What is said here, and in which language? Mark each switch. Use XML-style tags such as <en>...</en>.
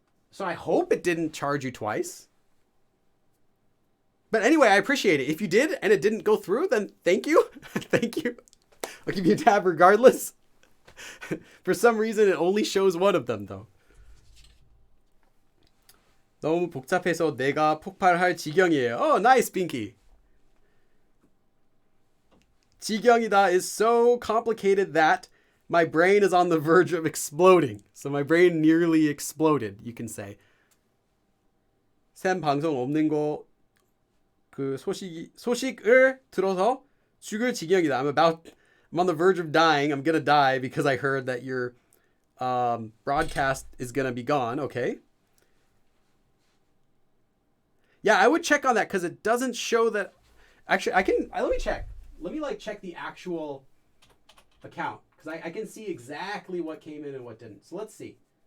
<en>So I hope it didn't charge you twice. But anyway, I appreciate it. If you did and it didn't go through, then thank you. Thank you. I'll give you a tab regardless. For some reason, it only shows one of them, though.</en> <ko>너무 복잡해서 내가 폭발할 지경이에요.</ko> <en>Oh, nice, Binky. 지경이다 is so complicated that my brain is on the verge of exploding. So my brain nearly exploded, you can say.</en> <ko>샘 방송 없는 거 소식을 들어서 죽을 지경이다.</ko> <en>I'm on the verge of dying. I'm gonna die because I heard that your broadcast is gonna be gone. Okay. Yeah, I would check on that because it doesn't show that. Actually, let me check. Let me check the actual account because I can see exactly what came in and what didn't. So let's see.</en>